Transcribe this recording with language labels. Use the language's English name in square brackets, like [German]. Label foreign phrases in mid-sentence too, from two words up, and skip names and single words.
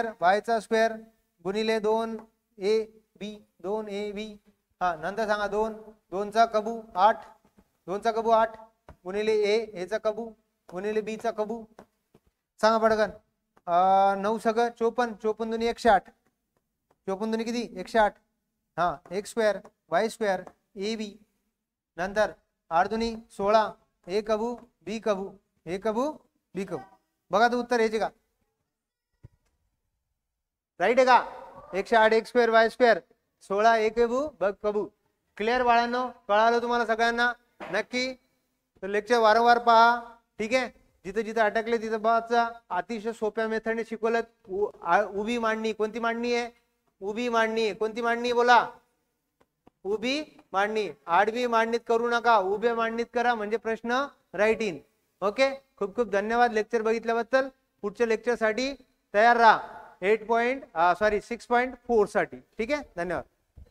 [Marathi] y चा स्क्वेअर गुणिले 2ab 2ab हा नंतर सांगा 2 2 चा कबू 8 2 चा कबू 8 गुणिले a चा कबू गुणिले b चा कबू सांगा पटकन 9 सगळं 54 54 दुनी 108 54 दुनी किती 108 हा [English] x square y square [Marathi] ab नंतर 8 दुनी 16 a कबू b कबू a कबू b कबू बघा तो उत्तर याचे का राईट आहे का 108 [English] x square y square [Marathi] 16 a कबू ब कबू क्लिअर बाळांनो कळालं तुम्हाला सगळ्यांना नक्की तर लेक्चर वारंवार पहा ठीक आहे जिथे जिथे अटकले तिथे बाचा अतिशय सोप्या मेथडने शिकवलं उभी मांडणी कोणती मांडणी आहे उभी मांडणी आहे कोणती मांडणी बोला उभी मांडणी आडवी मांडणीत करू नका उभ्या मांडणीत करा म्हणजे प्रश्न [English] right in okay [Marathi] खूप खूप धन्यवाद लेक्चर बघितल्याबद्दल पुढच्या लेक्चर साठी तयार राहा 6.4 साठी ठीक आहे धन्यवाद